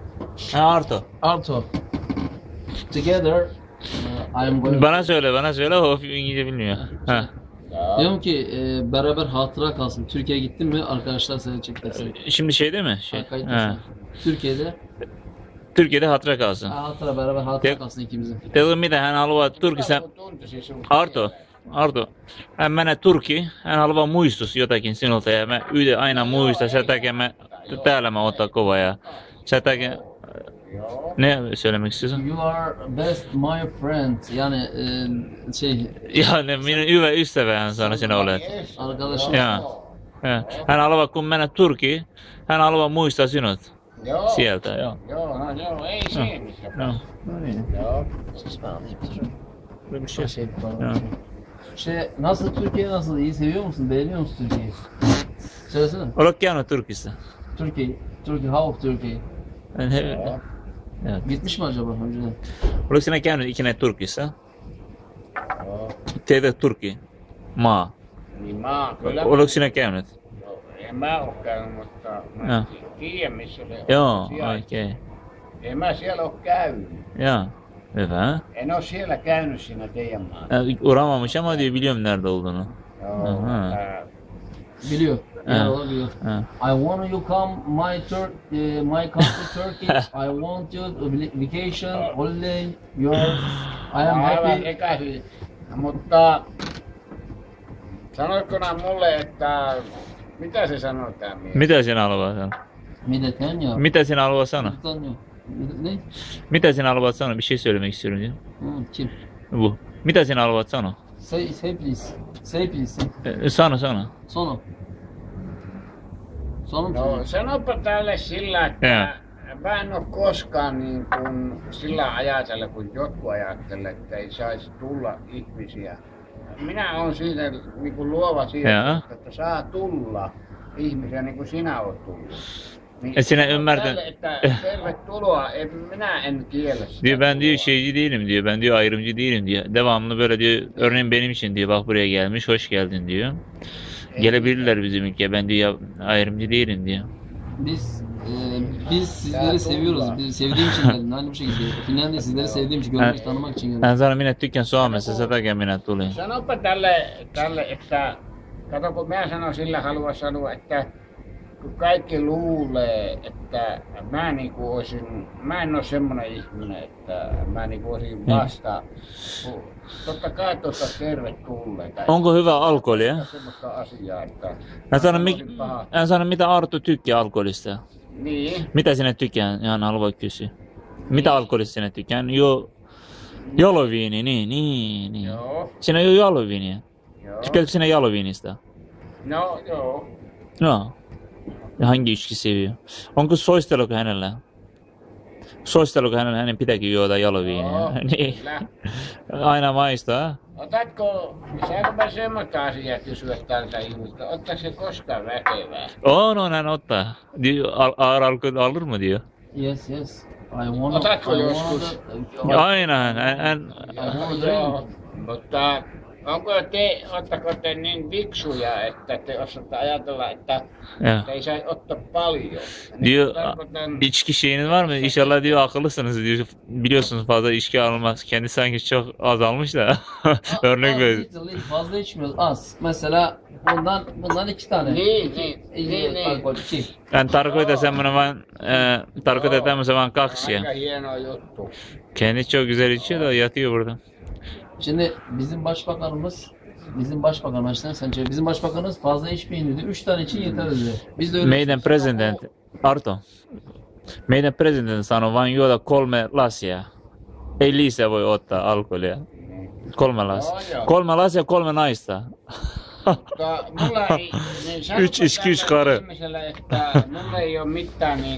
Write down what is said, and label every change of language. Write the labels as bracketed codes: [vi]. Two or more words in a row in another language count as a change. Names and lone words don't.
[en] Ha, Arto. Arto. Together I'm going. [tr] Bana söyle. O İngilizce bilmiyor. Ha. Diyorum ki beraber hatıra kalsın. Türkiye'ye gittin mi arkadaşlar seni çekecek seni. Şimdi şeyde mi? Şey. Ha. Türkiye'de Türkiye'de hatıra kalsın. hatıra beraber hatıra kalsın ikimizin. Dedim mi de [fi] hän haluaa Turkissa. Arto. Hän menee Turkiin. Hän haluaa muistus jotakin sinulta ja mä aina muistan. Sen takia täällä mä otan kova ja sen takia [tr] ne söylemek istiyorsun? [en] You are best my friend. [tr] Yani [fi] Yani minun hyvä ystävä hän sanoi sinä olet. [tr] Arkadaşım. [fi] Ja. Hän haluaa kun mennä Turkiin. Hän haluaa muistaa sinut. Joo. Sieltä, joo. Joo, ei se mitään. Joo. No niin. Joo. [tr] Böyle bir şey. Joo. Nasıl Türkiye nasıl? İyi seviyor musun? Beğeniyor musun Türkiye'yi? Söylesene. [fi] Olet käynyt Turkissa? [en] Türkiye. How Türkiye? [tr] Evet. Gitmiş mi acaba önceden? [fi] Oletko sinä käynyt ikinä Turkissa? Joo. Teitä Turkki? Maa. Niin mä kyllä. Oletko sinä käynyt? Joo, en mä oo käynyt, mutta Joo. mä tiedän missä se Joo, sijaitsee. oikein. En mä siellä oo käynyt. Ya, hyvä. En oo siellä käynyt siinä teidän maassa. [tr] Uğramamış ama diyor biliyorum nerede olduğunu. [fi] Joo. Aha. [tr] Biliyor. Yani o biliyor. Ha. [en] I want you come my country Turkey. I want you vacation holiday. I am [fi] Aivan [en] happy. [fi] sekaisin. Mutta sanoitko nää mulle, että mitä se sanoo tää mies? Mitä sinä haluat sanoa? [tr] Milletten ya. [fi] Mitä sinä haluat sanoa? [tr] Tanıyor. Ne? [fi] Mitä sinä haluat sanoa? [tr] Bir şey söylemek istiyorum diyor. Kim? Bu. [fi] Mitä sinä haluat sanoa? [en] Say please. Say please. [fi] Sano. Sono. No sanopa tälle sillä, että Joo. mä en oo koskaan niin kuin sillä ajatella, kun jotkut ajattelee, että ei saisi tulla ihmisiä. Minä olen siitä niin kuin luova Joo. siitä, että saa tulla ihmisiä niin kuin sinä oot tullut. Niin Et sinä sano ymmärrä- tälle, että tervetuloa, minä en kiellä sitä. [tr] Diyor ben diyor [fi] tuloa. [tr] şeyci değilim diyor. Ben diyor ayrımcı değilim diyor. Devamlı böyle diyor. Örneğin benim için diyor. Bak buraya gelmiş. Hoş geldin diyor. Gelebilirler bizim ülkeye. Ben diyor ayrımcı değilim diyor. Biz sizleri seviyoruz. Biz sevdiğim için geldim. Aynı bu şekilde. Finlandiya sizleri sevdiğim için, görmek, tanımak için geldim. [fi] Hän sanoi minä tykkään Suomessa. Sen takia minä tulin. Sanopa tälle, että kato kun mä sanon sillä haluan sanoa, että kun kaikki luulee, että mä en oo semmonen ihminen, että mä niinku olisin vasta. Totta kai tuosta tervetulleita. Onko hyvä alkoholia? Semmoista asiaa, että Hän sanoi mitä Arto tykkää alkoholista. niin. Mitä sinä tykkää? Hän haluaa kysyä. Mitä alkoholista sinä tykkää? Jaloviini, niin. Joo, Sinä juo jaloviiniä. joo. Tykkäätkö sinä jaloviinista? No, joo. [tr] No. Ja hangi içki seviyor? [fi] Onko soisteluko hänellä? Soisteluko hänen pitääkin juoda jaloviiniä? Joo, Niin. kyllä. Aina maistaa. Saanko mä semmoista asiaa kysyä tältä ihmistä? Ottaako se koskaan väkevää? Hän ottaa. [tr] Ağır alkol alır mı diyor. [en] Yes. I wanna. [fi] Otatko joskus? Aina hän Joo, mutta oottako te niin fiksuja, että te osaatte ajatella, että [tr] ya. [fi] te ei saisi ottaa paljon? [tr] Diyor [fi] Tarkoitan, [tr] içki şeyiniz var mı? İnşallah diyor akıllısınız diyor. Biliyorsunuz fazla içki almaz. Kendi sanki çok azalmış da. Örnek veriyor. Fazla içmiyoruz. Az. Mesela bundan 2 tane. [fi] niin. [tr] Alkol 2. [fi] Yani tarkoittaa semmonen vain, tarkoittaa tämmösen vain 2 Aika [tr] ya. [fi] hieno juttu. [tr] Kendi çok güzel içiyor da yatıyor burada. Şimdi bizim başbakanımız bizim başbakanımız fazla içmeyin dedi. 3 tane için yeter dedi. Biz de öyle. [fi] Meidän presidentti, Arto, meidän presidentti sanoi vain juoda 3 lasia. Ei lisää voi ottaa alkoholia. 3 lasia. Joo. 3 lasia, 3 naista. Mutta mulla ei... Niin sanotaan Yksi iski, yksi tällä [tr] karı. [fi] ihmisellä, että mulla ei ole mitään niin...